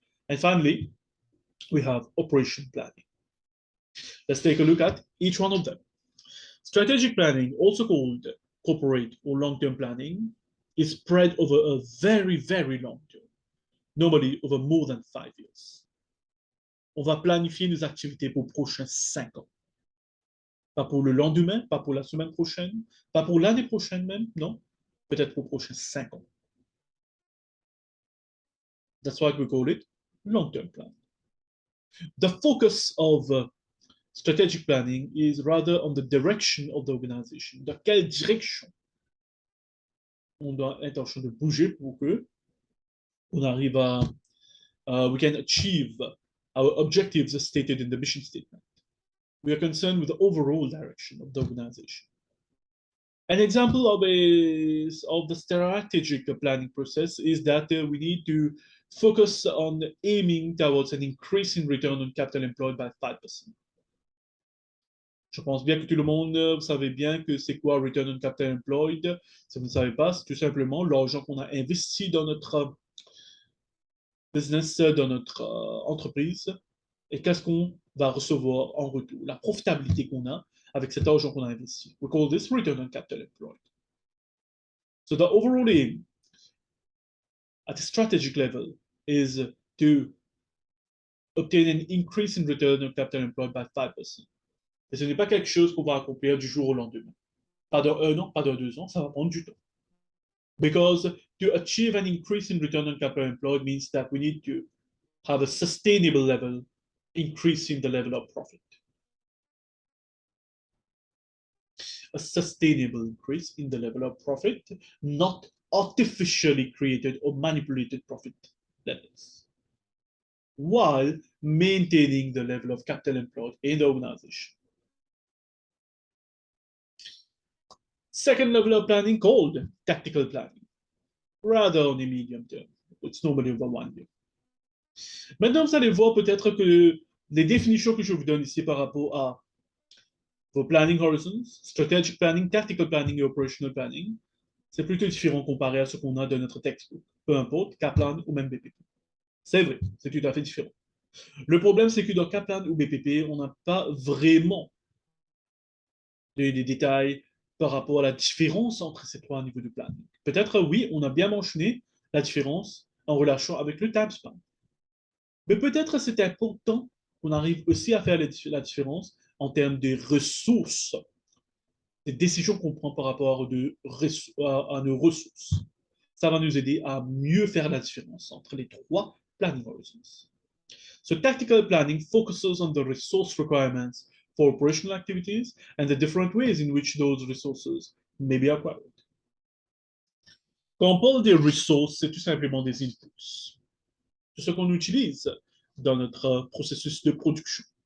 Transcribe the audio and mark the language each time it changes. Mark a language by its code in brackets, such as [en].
[en] And finally, we have operation planning. Let's take a look at each one of them. Strategic planning, also called corporate or long-term planning, is spread over a very, very long term, normally over more than 5 years. [fr] On va planifier nos activités pour les prochains 5 ans. Pas pour le lendemain, pas pour la semaine prochaine, pas pour l'année prochaine même, non. Peut-être pour les prochains 5 ans. [en] That's why we call it long-term plan. The focus of strategic planning is rather on the direction of the organization. [fr] Dans quelle direction on doit être en train de bouger pour que on arrive à [en] we can achieve our objectives as stated in the mission statement. We are concerned with the overall direction of the organization. An example of the strategic planning process is that we need to focus on aiming towards an increase in return on capital employed by 5%. [fr] Je pense bien que tout le monde, vous savez bien que c'est quoi Return on Capital Employed. Si vous ne savez pas, c'est tout simplement l'argent qu'on a investi dans notre business, dans notre entreprise, et qu'est-ce qu'on va recevoir en retour, la profitabilité qu'on a avec cet argent qu'on a investi. [en] We call this Return on Capital Employed. So the overall aim at a strategic level is to obtain an increase in return on capital employed by 5%. [fr] Et ce n'est pas quelque chose qu'on va accomplir du jour au lendemain. Pas dans 1 an, pas dans 2 ans, ça va prendre du temps. [en] Because to achieve an increase in return on capital employed means that we need to have a sustainable level, increasing the level of profit. A sustainable increase in the level of profit, not artificially created or manipulated profit levels, while maintaining the level of capital employed in the organization. Second level of planning called tactical planning, rather on a medium term. It's normally over 1 year. [fr] Maintenant, vous allez voir peut-être que les définitions que je vous donne ici par rapport à vos planning horizons, strategic planning, tactical planning et operational planning, c'est plutôt différent comparé à ce qu'on a dans notre textbook, peu importe, Kaplan ou même BPP. C'est vrai, c'est tout à fait différent. Le problème, c'est que dans Kaplan ou BPP, on n'a pas vraiment des détails par rapport à la différence entre ces trois niveaux de planning. Peut-être, oui, on a bien mentionné la différence en relation avec le time span. Mais peut-être c'est important qu'on arrive aussi à faire la différence en termes de ressources, des décisions qu'on prend par rapport à nos ressources. Ça va nous aider à mieux faire la différence entre les trois planning horizons. [en] So tactical planning focuses on the resource requirements for operational activities and the different ways in which those resources may be acquired. [fr] Quand on parle des ressources, c'est tout simplement des inputs. C'est ce qu'on utilise dans notre processus de production.